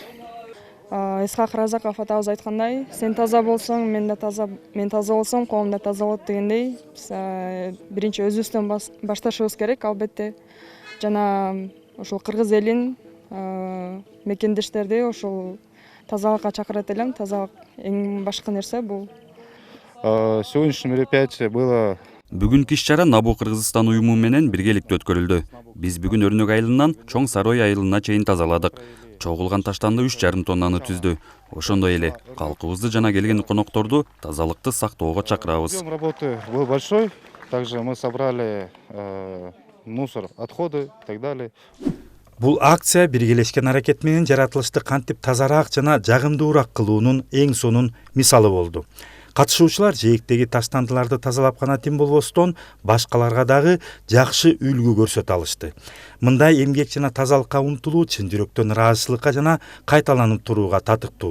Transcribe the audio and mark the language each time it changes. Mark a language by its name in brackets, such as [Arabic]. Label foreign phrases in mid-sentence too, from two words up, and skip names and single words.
[Kyrgyz] Исхак Разаков атабыз айткандай, сен таза болсоң, мен таза болсом, коом да таза болот дегендей, биринчи өзүбүздөн башташыбыз керек, албетте. Жана ошол кыргыз элин, мекендештерди ошол тазалыкка чакырат элем. Тазалык эң башкы нерсе бул. [Russian] Сегодняшнее мероприятие было. [Kyrgyz] Бүгүнкү иш-чара Набу Кыргызстан уюму менен биргеликте өткөрүлдү. Биз бүгүн Өрнөк айылынан Чоң Сарой айылына чейин тазаладык. Чогулган таштанды 3,5 тоннаны түздү. Ошондой эле калкыбызды жана келген конокторду тазалыкты сактоого чакырабыз. [Russian] Объем работы был большой, также мы собрали мусор, отходы и так далее. [Kyrgyz] Бул акция биргелешкен аракет менен жаратылышты кантип тазараак жана жагымдуураак кылуунун эң сонун мисалы болду. Катышуучулар жээктеги таштандыларды тазалап гана тим болбостон, башкаларга дагы жакшы үлгү көрсөтө алышты. Мындай эмгек жана тазалыкка умтулуу чын жүрөктөн ыраазычылыкка жана кайталанып турууга татыктуу.